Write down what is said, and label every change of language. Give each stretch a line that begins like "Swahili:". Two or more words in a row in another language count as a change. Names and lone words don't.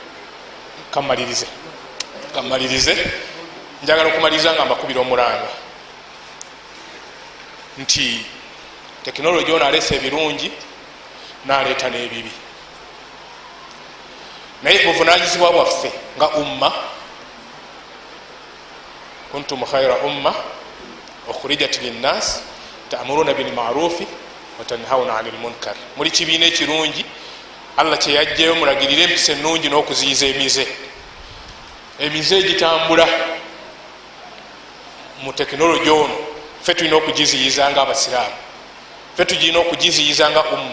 Ganda: Kamalirize njagala okumaliriza nga mbakubira omulanga nti tekinologi ono aleesa ebirungi n'aleeta n'ebibi, naye buvunanyizibwa bwaffe nga umma,
Arabic: كنتم خير أمة أخرجت للناس تأمرون بالمعروف وتنهون عن المنكر.
Ganda: Muli kibiina ekirungi Allah kyeyajjayo mulagirire empisa ennungi n'okuziyiza emize. Emize egitambula mu tekinologi ono ffe tulina okugiziyiza nga abasiraamu, ffe tulina okugiziyiza nga umma.